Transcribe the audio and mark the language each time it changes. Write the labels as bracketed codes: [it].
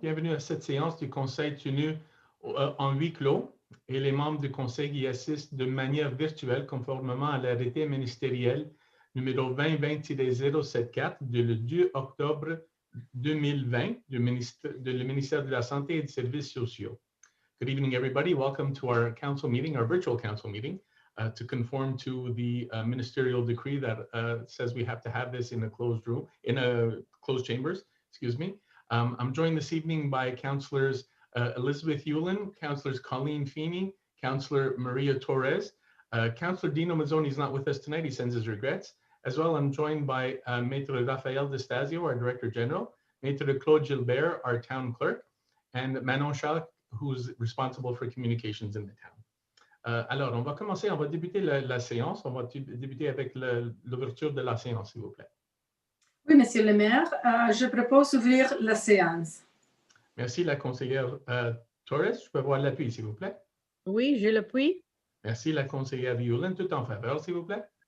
[fr] Bienvenue à cette séance du conseil tenue en huis clos et les membres du conseil y assistent de manière virtuelle conformément à l'arrêté ministériel numéro 2020-074 du 2 octobre 2020 du ministère de la Santé et des Services sociaux. [en] Good evening, everybody. Welcome to our council meeting, our virtual council meeting, to conform to the ministerial decree that says we have to have this in a closed room, in a closed chambers. Excuse me. I'm joined this evening by Councillors Elizabeth Hewlin, Councillors Colleen Feeney, Councillor Maria Torres. Councillor Dino Mazzoni is not with us tonight. He sends his regrets. As well, I'm joined by Maitre Rafael Destasio, our Director General, Maitre Claude Gilbert, our Town Clerk, and Manon Chalk, who's responsible for communications in the town. [fr] Alors, on va commencer, on va débuter la séance. On va débuter avec l'ouverture de la séance, s'il vous plaît. Oui, Monsieur le maire, je propose d'ouvrir la séance. Merci, la conseillère Torres. Je peux avoir l'appui, s'il vous plaît. Oui, je l'appuie. Merci, la conseillère Yulin. Tout en faveur, s'il vous plaît.